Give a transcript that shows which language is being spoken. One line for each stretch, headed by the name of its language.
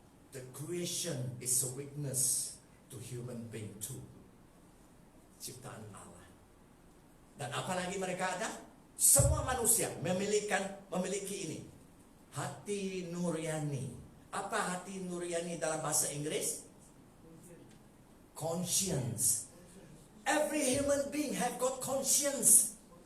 English: The creation is a witness to human being too.
Malay: Ciptaan Allah. Dan apalagi mereka ada? Semua manusia memiliki ini. Hati nurani. Apa hati nurani dalam bahasa Inggris?
English: Conscience. Every human being have got conscience.